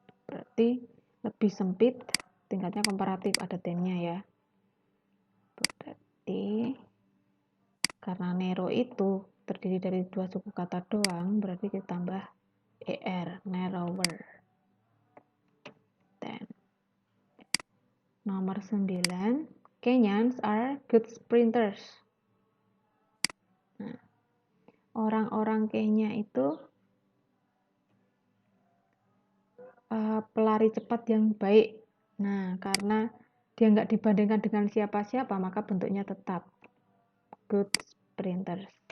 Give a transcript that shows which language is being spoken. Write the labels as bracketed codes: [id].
[id] Berarti lebih sempit, tingkatnya komparatif, ada then-nya ya. Berarti karena narrow itu terdiri dari 2 suku kata doang, berarti kita tambah er, narrower. [en] Then nomor 9, Kenyans are good sprinters. [id] Nah, orang-orang Kenya itu pelari cepat yang baik. Nah, karena dia nggak dibandingkan dengan siapa-siapa, maka bentuknya tetap good sprinters.